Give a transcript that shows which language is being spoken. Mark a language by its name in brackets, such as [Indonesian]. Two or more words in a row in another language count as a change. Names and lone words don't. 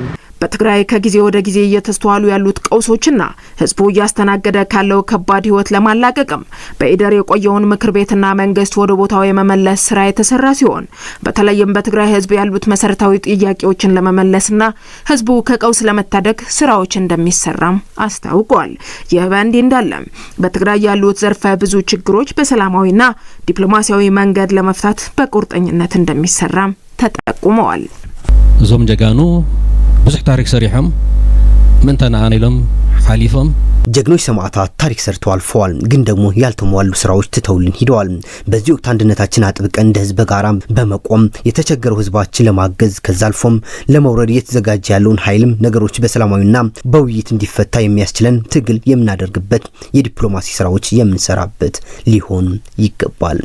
[Amharic] በትግራይ ከጊዜ ወደ ጊዜ እየተስተዋሉ ያሉት ቀውሶችና ህዝቡ እያስተናገደ ካለው ከባድ ህይወት ለማላቀቅም በኢደር የቆየውን ምክር ቤትና መንግስት ወደ ቦታው የመመለስ ስራ የተሰራ ሲሆን በተለይም በትግራይ ህዝብ ያሉት መሰረታዊ ጥያቄዎችን ለመመለስና ህዝቡ ከቀውስ ለመታደግ ስራዎች እንደሚሰራም አስታውቋል። ይህ በእንዲህ እንዳለ በትግራይ ያሉት ዘርፈ ብዙ ችግሮች በሰላማዊና ዲፕሎማሲያዊ መንገድ ለመፍታት በቁርጠኝነት እንደሚሰራም ተጠቁመዋል። [Tigrinya] እዞም ጀጋኑ ብዙሕ ታሪክ ሰሪሖም ምንተናኣን ኢሎም ሓሊፎም [Amharic] ጀግኖች ሰማዕታት ታሪክ ሰርተው አልፈዋል። ግን ደግሞ ያልተሟሉ ስራዎች ትተውልን ሂደዋል። በዚህ ወቅት አንድነታችን አጥብቀን እንደ ህዝብ ጋራ በመቆም የተቸገረው ህዝባችን ለማገዝ ከዛ አልፎም ለመውረድ እየተዘጋጀ ያለውን ኃይልም ነገሮች በሰላማዊና በውይይት እንዲፈታ የሚያስችለን ትግል የምናደርግበት የዲፕሎማሲ ስራዎች የምንሰራበት ሊሆን ይገባል።